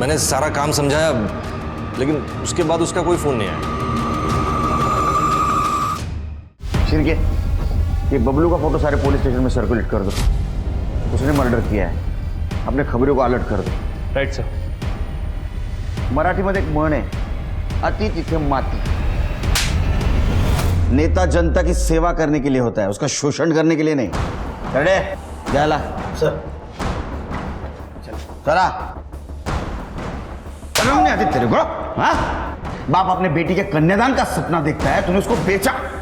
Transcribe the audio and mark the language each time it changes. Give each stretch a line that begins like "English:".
Hindi: मैंने सारा काम समझाया, लेकिन उसके बाद उसका कोई फोन नहीं आया। शिरके, ये बबलू का फोटो सारे पुलिस स्टेशन में सर्कुलेट कर दो। उसने मर्डर किया है, अपने खबरों को अलर्ट कर दो। Right sir.
Marathi: मराठीमध्ये एक म्हण आहे, अति तिथे माती।
Hindi: नेता जनता की सेवा करने के लिए होता है, उसका शोषण करने के लिए नहीं।
Marathi: करडे जायला सर, चला।
Hindi: शर्म नहीं आती तेरे को? हाँ, बाप अपने बेटी के कन्यादान का सपना देखता है, तूने उसको बेचा।